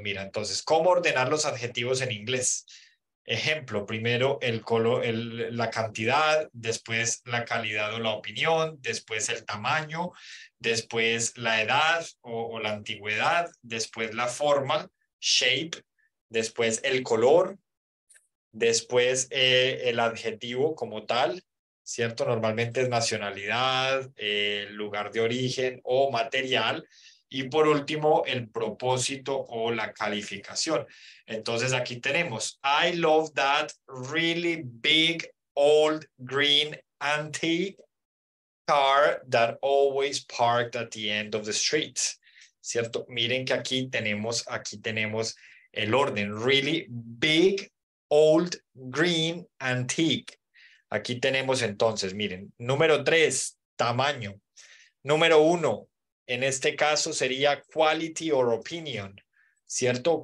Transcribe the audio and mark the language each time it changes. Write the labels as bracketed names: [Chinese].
[Spanish] Mira, entonces, ¿cómo ordenar los adjetivos en inglés? Ejemplo, primero el color, la cantidad, después la calidad o la opinión, después el tamaño, después la edad o la antigüedad, después la forma, shape, después el color, después el adjetivo como tal, ¿cierto? Normalmente es nacionalidad, lugar de origen o material. Y por último, el propósito o la calificación. Entonces aquí tenemos, [English] I love that really big, old, green, antique car that always parked at the end of the street. [Spanish] ¿Cierto? Miren que aquí tenemos el orden. [English] Really big, old, green, antique. [Spanish] Aquí tenemos entonces, miren, número 3, tamaño. Número 1, en este caso sería [English] quality or opinion, [Spanish] ¿cierto?